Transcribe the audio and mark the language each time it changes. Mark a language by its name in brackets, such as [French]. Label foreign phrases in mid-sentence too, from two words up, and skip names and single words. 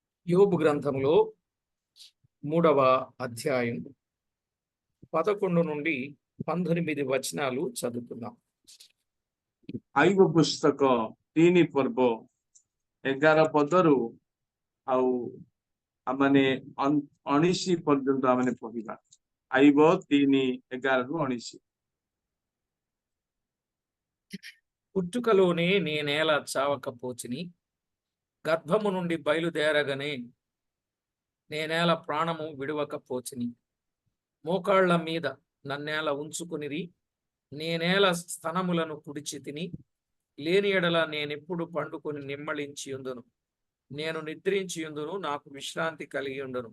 [Telugu] యోబు గ్రంథంలో 3వ అధ్యాయం 11 నుండి 19 వచనాలు చదువుతున్నాం. [Odia] ଆଇବ ପୁସ୍ତକ 3 ପର୍ବ 11 ପଦରୁ ଆଉ ଆମମାନେ 19 ପର୍ଯ୍ୟନ୍ତ ଆମମାନେ ପଢିବା। ଆଇବ 3 11 ରୁ 19। [Telugu] పుట్టుకలోనే నేనేలా చావకపోచిని, గర్భము నుండి బయలుదేరగానే నేనేలా ప్రాణము విడువకపోచిని, మోకాళ్ల మీద నన్నేల ఉంచుకునిరి, నేనేల స్తనములను కుడిచి తిని, లేని ఎడల నేనెప్పుడు పండుకొని నిమ్మళించి ఉందును, నేను నిద్రించి ఉందును, నాకు విశ్రాంతి కలిగి ఉండును.